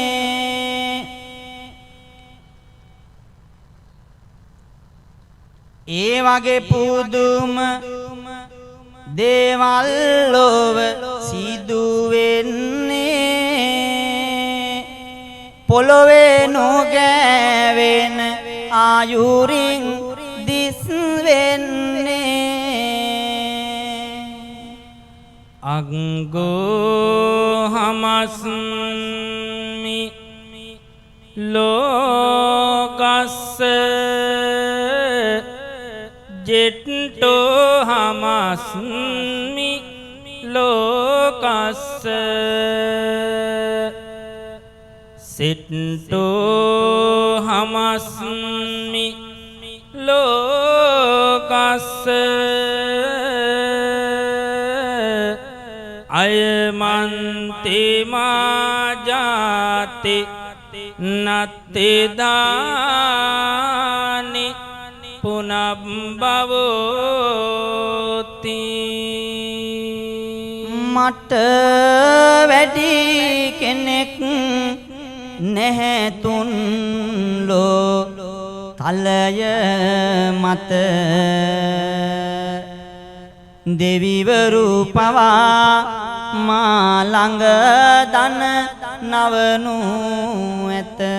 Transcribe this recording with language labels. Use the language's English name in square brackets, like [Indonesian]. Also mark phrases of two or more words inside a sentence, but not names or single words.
[Sinhala] ඒ වගේ පුදුම දේවල් ලොව සිදු වෙන්නේ පොළොවේ නොගෑවෙන ආයුරින් දිස් වෙන්නේ. [Pali] අග්ගෝ හමස්මි ලෝකස්ස ජෙට්ටෝ හමස්මි ලෝකස්ස සිට්ටෝ හමස්මි ලෝකස්ස අයමන්තේ මාජාති නත්තේ දානි පුනබ්බවෝති. [Sinhala] මට වැඩි කෙනෙක් නැහැ තුන් ලෝ තලය මත දෙවිවරු පවා මා ළඟ දන නවනු ඇත